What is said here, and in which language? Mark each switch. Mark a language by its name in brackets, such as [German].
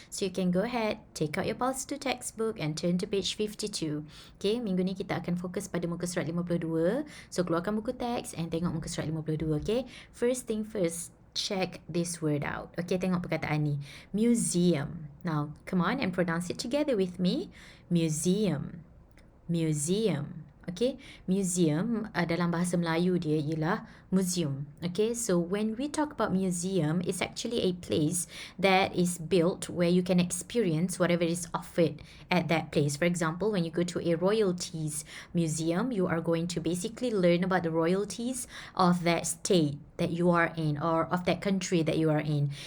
[English] So you can go ahead, take out your pulse to textbook and turn to page 52. [Malay] Okay, minggu ni kita akan fokus pada muka surat 52. So keluarkan buku teks and tengok muka surat 52, okay? [English] First thing first, check this word out. Okay, [Malay] tengok perkataan ni. [English] Museum. Now, come on and pronounce it together with me. Museum. Museum. [Malay] Okay, museum dalam bahasa Melayu dia ialah museum. [English] Okay, so when we talk about museum, it's actually a place that is built where you can experience whatever is offered at that place. For example, when you go to a royalties museum, you are going to basically learn about the royalties of that state that you are in or of that country that you are in.